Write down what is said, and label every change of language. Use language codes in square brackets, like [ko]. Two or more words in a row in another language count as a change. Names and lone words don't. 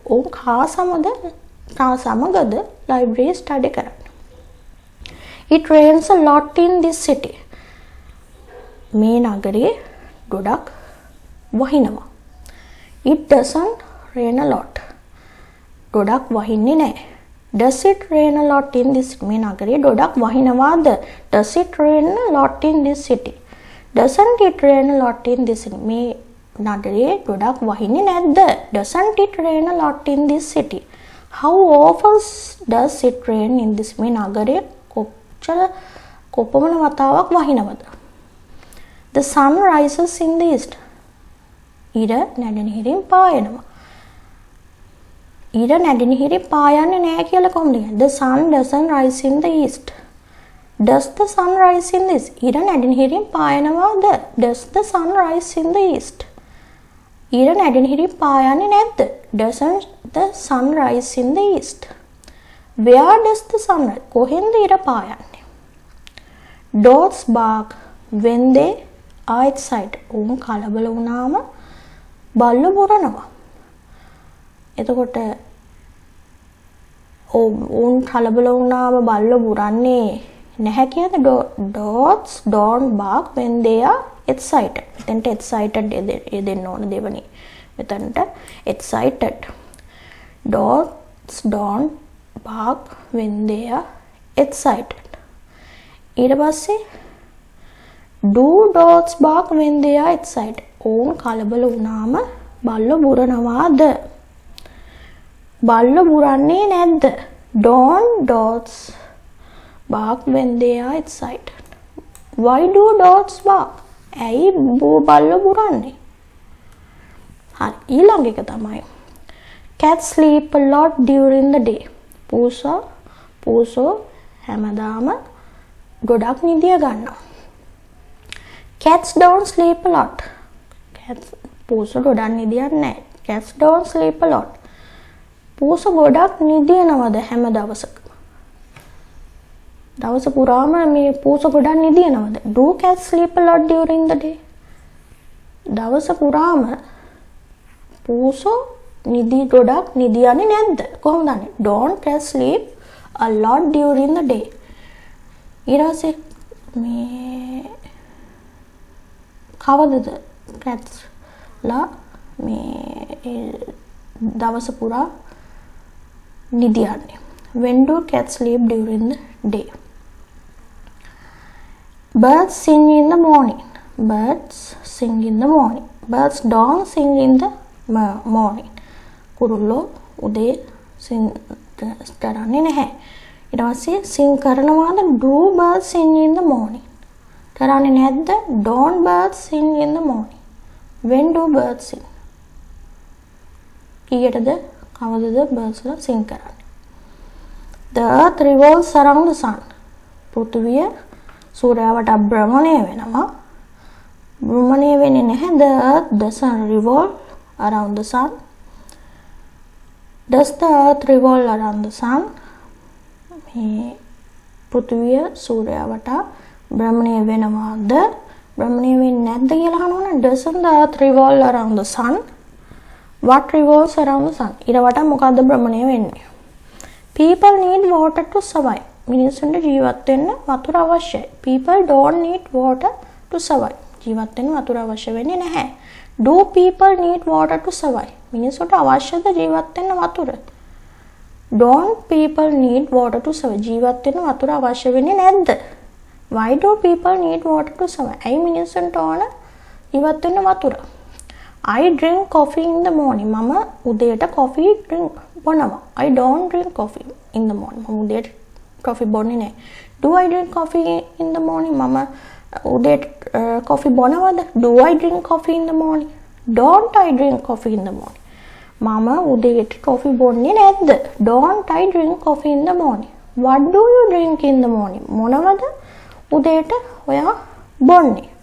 [si] ඔවුන් කා සමගද [en] library study [si] කරන්නේ? [en] It rains a lot in this city. [si] මේ නගරයේ ගොඩක් වහිනවා. [en] It doesn't rain a lot. [si] ගොඩක් වහින්නේ නැහැ. [en] Does it rain a lot in this city? [si] මේ නගරයේ ගොඩක් වහිනවාද? [en] Does it rain a lot in this city? Doesn't it rain a lot in this city? [si] මේ නගරයේ ගොඩක් වහින්නේ නැද්ද? [en] Doesn't it rain a lot in this city? How often does it rain in this? [si] මේ නගරයේ කොපමණ වතාවක් වහිනවද? [en] The sun rises in the east. [si] ඉර නැගෙනහිරින් පායනවා. ඉර නැගෙනහිරින් පායන්නේ නැහැ කියලා කොහොමද කියන්නේ? [en] The sun doesn't rise in the east. Does the sun rise in the east? [si] ඉර නැගෙනහිරින් පායනවාද? [en] Does the sun rise in the east? [si] ඉර නැගෙනහිරින් පායන්නේ නැද්ද? [en] Doesn't the sun rise in the east? Where does the sun rise? [si] කොහෙන්ද ඉර පායන්නේ? [en] Dogs bark when they are excited. [si] උන් කලබල වුණාම බල්ලෝ බොරනවා. එතකොට උන් කලබල වුණාම බල්ලෝ බුරන්නේ නැහැ කියද? [en] Dogs don't bark when they are excited. [si] මෙතනට excited දෙන්න ඕන දෙවනේ. මෙතනට excited. [en] Dogs don't bark when they are excited. [si] ඊට පස්සේ [en] do dogs bark when they are excited? [si] උන් කලබල වුණාම බල්ලෝ බුරනවාද? බල්ලෝ බුරන්නේ නැද්ද? [en] Don't dogs bark when they are excited? Why do dogs bark? [si] ඇයි බල්ලෝ බුරන්නේ? හරි. ඊළඟ එක තමයි [en] cats sleep a lot during the day. [si] පූසෝ හැමදාම ගොඩක් නිදිය ගන්නවා. [en] Cats don't sleep a lot. [si] පූසෝ ගොඩක් නිදියන්නේ නැහැ. [en] Cats don't sleep a lot. [si] පූසෝ ගොඩක් නිදියනවද හැම දවසකම? දවස පුරාම මේ පූසෝ ගොඩක් නිදියනවද? [en] Do cats sleep a lot during the day? [si] දවස පුරාම පූසෝ ගොඩක් නිදියන්නේ නැද්ද? කොහොමද දන්නේ? [en] Don't cats sleep a lot during the day. [si] ඊළඟට මේ කවදද cats ලා මේ දවස පුරා නිදියන්නේ? [en] When do cats sleep during the day? Birds sing in the morning. Birds sing in the morning. Birds don't sing in the morning. [si] කුරුල්ලෝ උදේ sing කරන්නේ නැහැ. ඊට පස්සේ sing කරනවාද? [en] Do birds sing in the morning? [si] කරන්නේ නැද්ද? [en] Don't birds sing in the morning? When do birds sing? [si] කීයටද කවදද birds ලා sing කරන්නේ? [en] The earth revolves around the sun. [si] පෘථිවිය සූර්යයා වටා භ්‍රමණය වෙනවා. භ්‍රමණය වෙන්නේ නැහැ. [en] The earth doesn't revolve around the sun. Does the earth revolve around the sun? [si] මේ පෘථිවිය සූර්යයා වටා භ්‍රමණය වෙනවාද? භ්‍රමණය වෙන්නේ නැද්ද කියලා අහනවනේ. [en] Doesn't the earth revolve around the sun? What revolves around the sun? [si] ඊට වටා මොකද්ද භ්‍රමණය වෙන්නේ? [en] People need water to survive. [si] මිනිස්සුන්ට ජීවත් වෙන්න වතුර අවශ්‍යයි. [en] People don't need water to survive. [si] ජීවත් වෙන්න වතුර අවශ්‍ය වෙන්නේ නැහැ. [en] Do people need water to survive? [si] මිනිස්සුන්ට අවශ්‍යද ජීවත් වෙන්න වතුර? [en] Don't people need water to survive? [si] ජීවත් වෙන්න වතුර අවශ්‍ය වෙන්නේ නැද්ද? [en] Why do people need water to survive? [si] ඇයි මිනිස්සුන්ට ඕන ජීවත් වෙන්න වතුර? [en] I drink coffee in the morning. [si] මම උදේට [en] coffee drink [si] බොනවා. [en] I don't drink coffee in the morning. [si] මම උදේට coffee බොන්නේ නැහැ. [en] Do I drink coffee in the morning? [si] මම උදේට coffee බොනවද? [en] Do I drink coffee in the morning? Don't I drink coffee in the morning? [si] මම උදේට coffee බොන්නේ නැද්ද? [en] Don't I drink coffee in the morning? What do you drink in the morning? [si] මොනවද උදේට ඔයා බොන්නේ?